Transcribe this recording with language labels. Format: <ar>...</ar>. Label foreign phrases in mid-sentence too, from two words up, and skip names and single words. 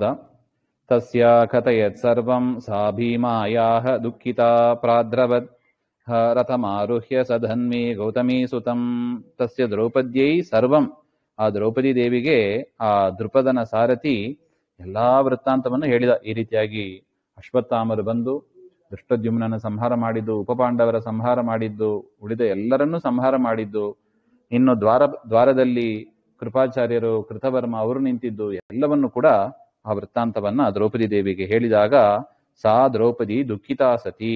<sa>ತಸ್ಯ ಕಥಯತ್ ಸರ್ವಂ ಸಾ ಭೀಮಾಯಾಹ ದುಃಖಿತಾ ಪ್ರಾದ್ರವತ್ ರಥಮಾರುಹ್ಯ ಸಧನ್ವಿ ಗೌತಮೀ ಸುತಂ. ತಸ್ಯ ದ್ರೌಪದ್ಯೈ ಸರ್ವಂ,</sa> <kn>ಆ ದ್ರೌಪದಿ ದೇವಿಗೆ ಆ ದೃಪದನ ಸಾರಥಿ ಎಲ್ಲಾ ವೃತ್ತಾಂತವನ್ನು ಹೇಳಿದ. ಈ ರೀತಿಯಾಗಿ ಅಶ್ವತ್ಥಾಮರು ಬಂದು ಧೃಷ್ಟದ್ಯುಮ್ನನ ಸಂಹಾರ ಮಾಡಿದ್ದು, ಉಪಪಾಂಡವರ ಸಂಹಾರ ಮಾಡಿದ್ದು, ಉಳಿದ ಎಲ್ಲರನ್ನೂ ಸಂಹಾರ ಮಾಡಿದ್ದು, ಇನ್ನು ದ್ವಾರದಲ್ಲಿ ಕೃಪಾಚಾರ್ಯರು, ಕೃತವರ್ಮ ಅವರು ನಿಂತಿದ್ದು, ಎಲ್ಲವನ್ನು ಕೂಡ ಆ ವೃತ್ತಾಂತವನ್ನ ದ್ರೌಪದಿ ದೇವಿಗೆ ಹೇಳಿದಾಗ</kn> <sa>ಸಾ ದ್ರೌಪದಿ ದುಃಖಿತಾ ಸತಿ.</sa>